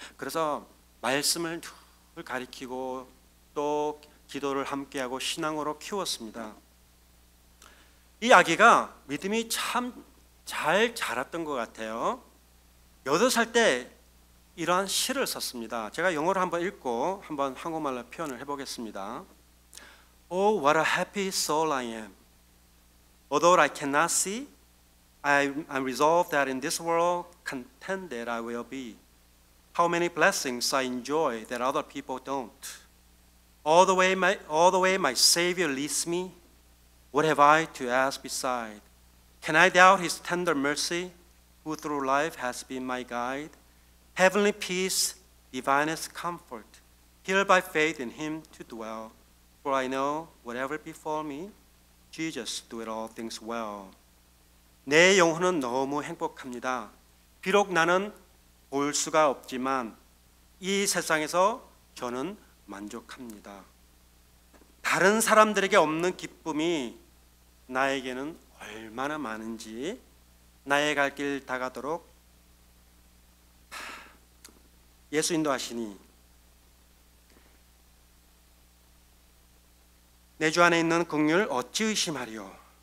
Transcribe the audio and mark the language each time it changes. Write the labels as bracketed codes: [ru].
[ko] 그래서 말씀을 늘 가리키고 또 기도를 함께하고 신앙으로 키웠습니다. 이 아기가 믿음이 참 잘 자랐던 것 같아요. 8살 때 이러한 시를 썼습니다. 제가 영어로 한번 읽고 한번 한국말로 표현을 해보겠습니다. [en] Oh, what a happy soul I am. Although I cannot see, I'm resolved that in this world content that I will be. How many blessings I enjoy that other people don't. All the way my Savior leads me, what have I to ask beside? Can I doubt His tender mercy, who through life has been my guide? Heavenly peace, divinest comfort, here by faith in Him to dwell. For I know whatever befall me, Jesus doeth all things well. [ko] 내 영혼은 너무 행복합니다. 비록 나는 볼 수가 없지만 이 세상에서 저는 만족합니다. 다른 사람들에게 없는 기쁨이 나에게는 얼마나 많은지 나의 갈 길 다가도록 예수 인도하시니 내 주 안에 있는 긍휼 어찌 의심하리요.